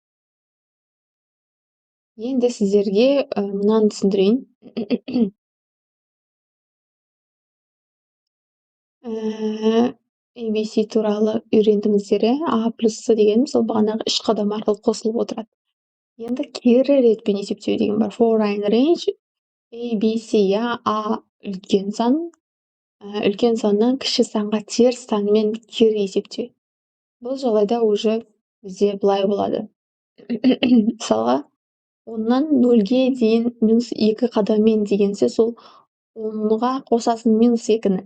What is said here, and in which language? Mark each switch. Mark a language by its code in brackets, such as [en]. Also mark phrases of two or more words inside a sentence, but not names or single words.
[kk] Енді сіздерге мынаны түсіндірейін. ABC туралы үйрендіңіздер, A плюс С дегеніміз ол бағанағы 3 қадам арқылы қосылып отырады. Енді кері ретпен есептеу деген бар. [en] For in range ABC, [kk] иә, A үлкен сан, үлкен саннан кіші санға теріс санмен кері есептеу. Бұл жағдайда уже бізде былай болады. Мысалға, 10-нан 0-ге дейін минус 2 қадаммен деген сөз, ол 10-ға қосасың минус 2-ні.